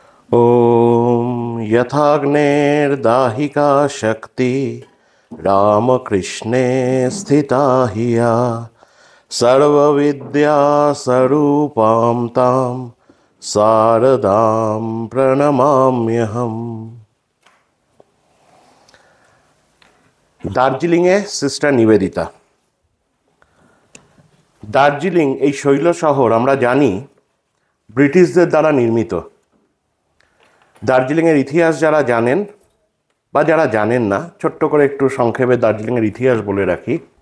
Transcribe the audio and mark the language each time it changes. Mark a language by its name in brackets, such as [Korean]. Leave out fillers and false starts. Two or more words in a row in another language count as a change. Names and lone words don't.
[Sanskrit] ॐ यथाग्नेर्दाहिका शक्ति रामकृष्णे स्थिता हिया सर्वविद्यास्वरूपां तां शारदां प्रणमाम्यहम्। [Bangla] দার্জিলিংয়ে সিস্টার নিবেদিতা। দার্জিলিং এই শৈল শহর আমরা জানি ব্রিটিশদের দ্বারা নির্মিত। দার্জিলিংয়ের ইতিহাস যারা জানেন বা যারা জানেন না, ছোট্ট করে একটু সংক্ষেপে দার্জিলিংয়ের ইতিহাস বলে রাখি।